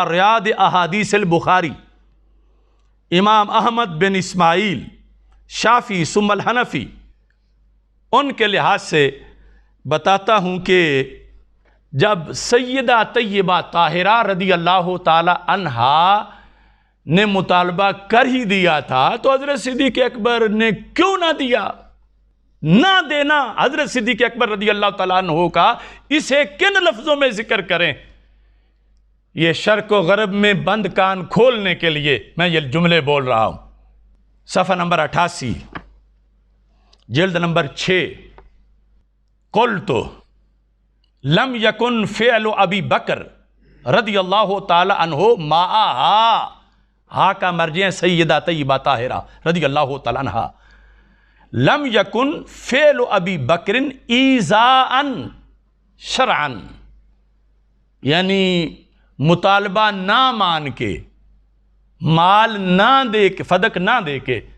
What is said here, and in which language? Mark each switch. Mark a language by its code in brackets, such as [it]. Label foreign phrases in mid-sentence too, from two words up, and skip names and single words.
[ur] ریاض احادیث البخاری امام احمد بن اسماعیل شافعی ثم الحنفی ان کے لحاظ سے بتاتا ہوں کہ جب سیدہ طیبہ طاہرہ رضی اللہ تعالی عنہا نے مطالبہ کر ہی دیا تھا تو حضرت صدیق اکبر نے کیوں نہ دیا؟ نہ دینا حضرت صدیق اکبر رضی اللہ تعالیٰ عنہ کا اسے کن لفظوں میں ذکر کریں؟ یہ شرق و غرب میں بند کان کھولنے کے لیے میں یہ جملے بول رہا ہوں۔ صفحہ نمبر 88 جلد نمبر 6 [ar] قلت لم یکن فعل ابی بکر رضی اللہ تعالی عنہ معہا، [ur] ہا کا مرجع سیدہ طیبہ طاہرہ رضی اللہ تعالی عنہ، [ar] لم یکن فعل ابی بکر ایذاء شرعا، [ur] یعنی مطالبہ نہ مان کے، مال نہ دے کے، فدق نہ دے کے،